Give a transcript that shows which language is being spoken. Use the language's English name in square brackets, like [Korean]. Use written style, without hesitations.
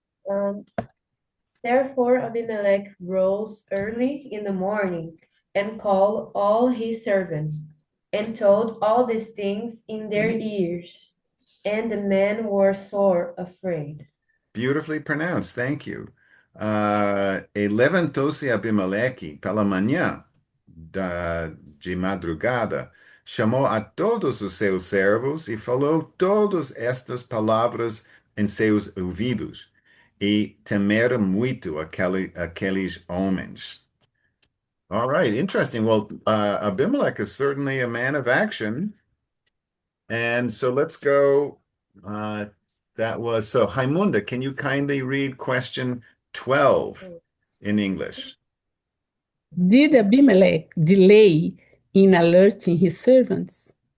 [English] Um, Therefore Abimelech rose early in the morning and called all his servants and told all these things in their ears. And the men were sore afraid. Beautifully pronounced, thank you. [Portuguese] E levantou-se Abimeleque pela manhã de madrugada, chamou a todos os seus servos e falou todas estas palavras em seus ouvidos, e temeram muito aqueles homens. [English] All right, interesting. Well, Abimelech is certainly a man of action. And so let's go. That was so, Haimunda, can you kindly read question 12 in English? Did Abimelech delay in alerting his servants?